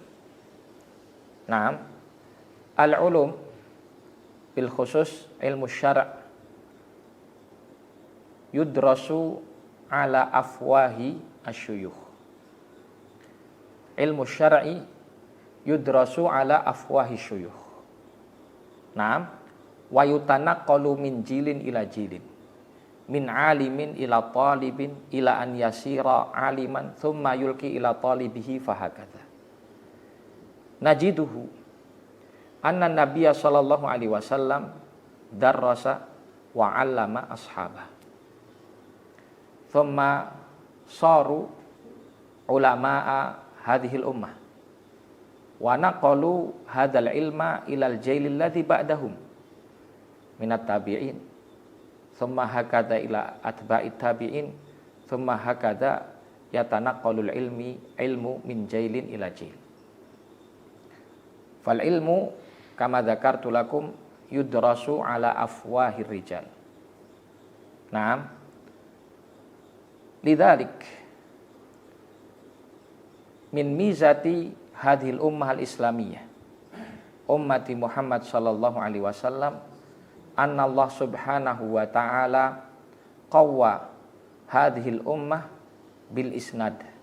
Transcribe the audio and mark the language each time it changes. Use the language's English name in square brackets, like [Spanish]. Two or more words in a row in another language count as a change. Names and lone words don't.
[Arabic] نعم، العلوم بالخصوص علم الشرع يدرس على أفواه الشيوخ. علم الشرعي يدرس على أفواه شيوخ. نعم، ويتناقل من جيل إلى جيل، من عالم إلى طالب إلى أن يصير عالما ثم يلقي إلى طالبه فهكذا. نجده أن النبي صلى الله عليه وسلم درس وعلم أصحابه. ثم صاروا علماء هذه الأمة ونقلوا هذا العلم إلى الجيل الذي بعدهم من التابعين، ثم هكذا إلى أتباع التابعين، ثم هكذا يتناقل العلم من جيل إلى جيل. فالعلم كما ذكرت لكم يدرس على أفواه الرجال. نعم، لذلك من ميزة هذه الأمة الإسلامية أمة محمد صلى الله عليه وسلم أن الله سبحانه وتعالى قوى هذه الأمة بالإسناد.